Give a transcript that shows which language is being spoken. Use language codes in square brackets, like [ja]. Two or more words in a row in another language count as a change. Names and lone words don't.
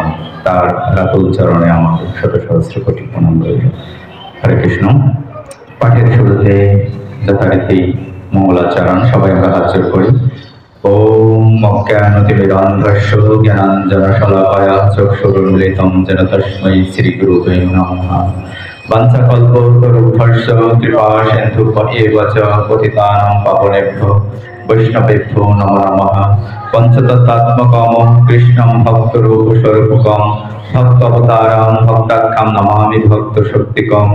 [bn] তার রাতুল চরণে আমাকে শত সহস্র কোটি প্রণাম রইল। হরে কৃষ্ণ। পাঠের শুরুতে যথারীতি মঙ্গলাচরণ, সবাই আমরা হাত জোড় করি। [sa] ওম অজ্ঞানতিমিরান্ধস্য জ্ঞানাঞ্জনশলাকায়া চক্ষুरुन्मिलितं येन तस्मै श्रीगुरुवे नमः। वंशकल्पतरुभ्यश्च कृपासिन्धुभ्य एव च पतितानां पावनेभ्यो वैष्णवेभ्यो नमो नमः। पञ्चतत्त्वात्मकं कृष्णं भक्तरूपस्वरूपकं भक्तावतारं भक्ताख्यं नमामि भक्तशक्तिकं।